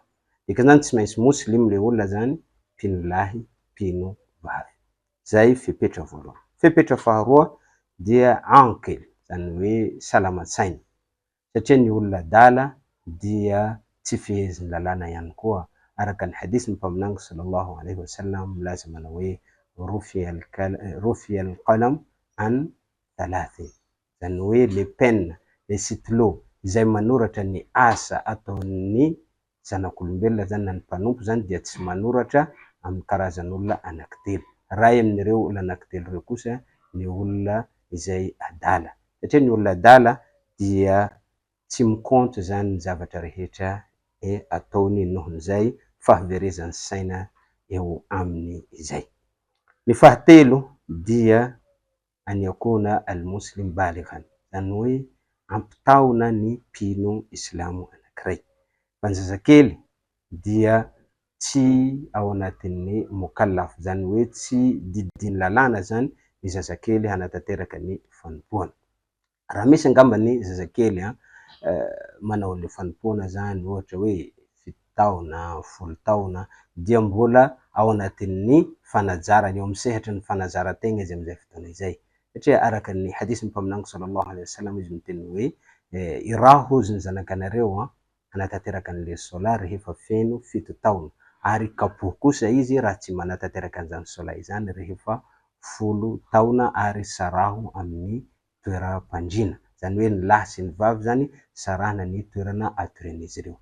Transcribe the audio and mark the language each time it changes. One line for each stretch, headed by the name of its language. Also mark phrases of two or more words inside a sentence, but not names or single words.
Malagasy: Dikan'izany tsy maintsy Muslim le olona zany, mpino lahy, mpino vavy. Zay fepetra voalohany. Fepetra faharoa dia aqil, zany hoe salamatsaina. Satria ny olona adala dia tsy fehezin'ny lalàna ihany koa. Araka ny hadisy ny mpaminango
Arabic: صلى الله عليه وسلم
Malagasy: milaza manao hoe
Arabic: رفع القلم عن ثلاث.
Malagasy: Zany hoe le penina, le stylo izay manoratra ny asa ataon'ny zanak'olombelona zany na ny mpanompo zany dia tsy manoratra amin'ny karazan'olona anankitelo. Ray amin'ireo olona anankitelo ireo kosa ny olona izay adala. Satria ny olona adala dia tsy mikompte zany ny zavatra rehetra ataony nohon'izay fahaverezan'ny saina eo aminy izay. Ny fahatelo dia
Arabic: أن يكون المسلم بالغا,
Malagasy: zany hoe ampitaona ny mpino Islamo anankiray. Fa ny zazakely dia tsy ao anatin'ny mukallaf, zany hoe tsy didin'ny lalàna zany ny zazakely hanatanteraka ny fanompoana. Raha misy angamba ny zazakely manao le fanompoana zany ohatra hoe 7 taona, 10 taona dia mbola ao anatin'ny fanajarany, eo amin'ny sehatry ny fanazaran-tegna izy amin'izay fotoana izay. Satria araka ny hadisy ny mpaminango
Arabic: صلى الله عليه وسلم
Malagasy: izy miteny hoe iraha hozy ny zanakanareo hanatanteraka an'le sola rehefa feno 7 taona, ary kapohy kosa izy raha tsy manatanteraka an'izany sola izany rehefa 10 taona ary saraho amin'ny toeram-pandriana. Zany hoe ny lahy sy ny vavy zany sarahana ny toerana atoren'izy ireo.